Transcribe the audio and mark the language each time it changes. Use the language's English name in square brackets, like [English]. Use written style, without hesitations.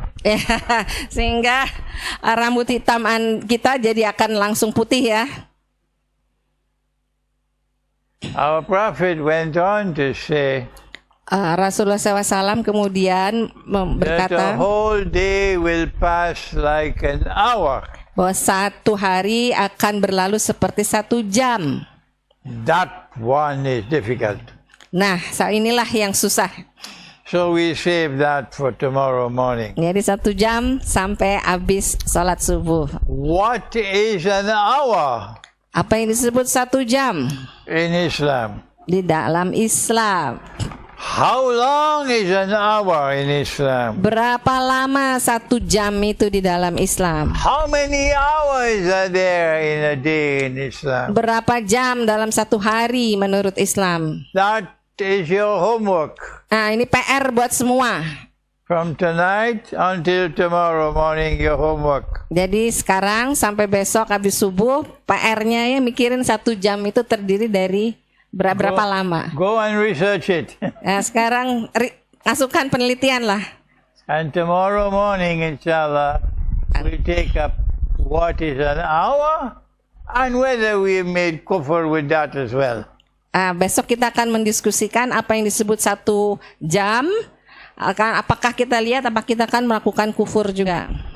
[Indonesian] Ya, sehingga rambut hitam kita jadi akan langsung putih ya. [English] Our prophet went on to say [Indonesian] Rasulullah SAW kemudian [English] that the [Indonesian] berkata [English] whole day will pass like an hour. [Indonesian] bahwa 1 hari akan berlalu seperti 1 jam. [English] That one is difficult. [Indonesian] Nah, inilah yang susah. [English] So we save that for tomorrow morning. [Indonesian] Jadi 1 jam sampai habis sholat subuh. [English] What is an hour [Indonesian] Apa yang disebut 1 jam [English] in Islam? [Indonesian] di dalam Islam? [English] How long is an hour in Islam? [Indonesian] Berapa lama 1 jam itu di dalam Islam? [English] How many hours are there in a day in Islam? [Indonesian] Berapa jam dalam 1 hari menurut Islam? [English] That is your homework. [Indonesian] Nah, ini PR buat semua. [English] From tonight until tomorrow morning, your homework. [Indonesian] Jadi sekarang sampai besok habis subuh, PR-nya ya mikirin 1 jam itu terdiri dari berapa lama. [English] Go and research it. [Indonesian] Nah, sekarang masukkan penelitian lah. [English] And tomorrow morning, inshallah, we'll take up what is an hour and whether we made kufr with that as well. [Indonesian] Besok kita akan mendiskusikan apa yang disebut 1 jam. Apakah kita lihat apa kita akan melakukan kufur juga.